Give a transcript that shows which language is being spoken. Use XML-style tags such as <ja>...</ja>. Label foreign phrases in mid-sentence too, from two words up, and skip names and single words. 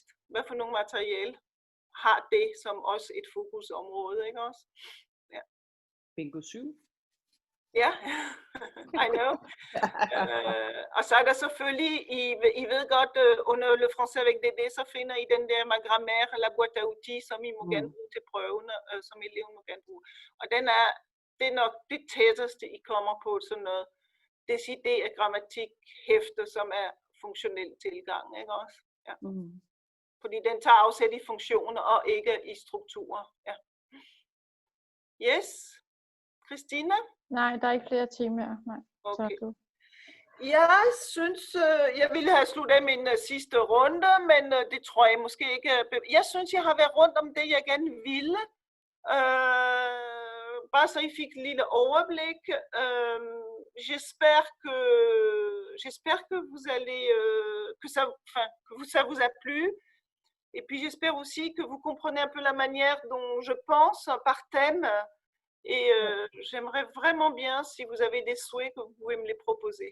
<da>Hvad for nogle materiale har det som også et fokusområde, ikke også? Ja. Bingo 7. Ja,</da> <en>I know.</en> <da>Og så er der selvfølgelig, I ved godt, under Le Français avec DD, så finder I den der</da> <fr>ma grammaire, la boîte à outils,</fr> <da>som I må gerne bruge til prøvene, som eleven må gerne bruge. Og det er nok det tætteste, I kommer på sådan noget decideret grammatikhæfte, som er funktionel tilgang, ikke også? Ja. Fordi den tager afsæt i funktioner og ikke i strukturer. Ja. Yes. Christina? Nej, der er ikke flere temaer. Nej. Okay. Jeg synes, jeg ville have sluttet af min sidste runde, men det tror jeg måske ikke. Jeg synes, jeg har været rundt om det, jeg gerne ville. Bare så I fik et lille overblik.</da> <fr>J'espère que vous allez, que ça vous a plu. Et puis j'espère aussi que vous comprenez un peu la manière dont je pense par thème. Et j'aimerais vraiment bien, si vous avez des souhaits, que vous pouvez me les proposer.</fr>